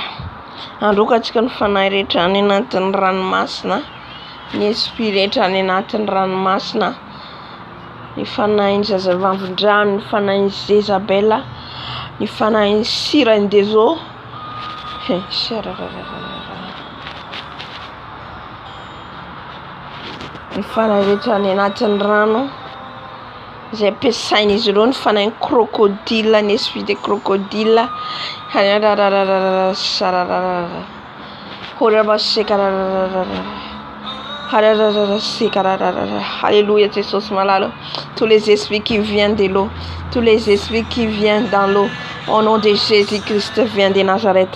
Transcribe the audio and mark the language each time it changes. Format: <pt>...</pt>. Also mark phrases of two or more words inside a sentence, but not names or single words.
<mg>Androkatsika ny fanahy rehetra any anatin'ny ranomasina, ny esprit rehetra any anatin'ny ranomasina, ny fanahin'ny zazavavin-drano, ny fanahin'ny Jezabela, ny fanahin'ny Sirany Dezo. Ny fanahy rehetra any anatin'ny rano izay ampiasain'izy ireo, ny fanahin'ny crocodile, ny</mg> <fr>esprit de crocodile.</fr> <mg>Alléluia, Jésus malalo.</mg> <fr>Tous les esprits qui viennent de l'eau, tous les esprits qui viennent dans l'eau, au nom de Jésus-Christ, viens de Nazareth.</fr>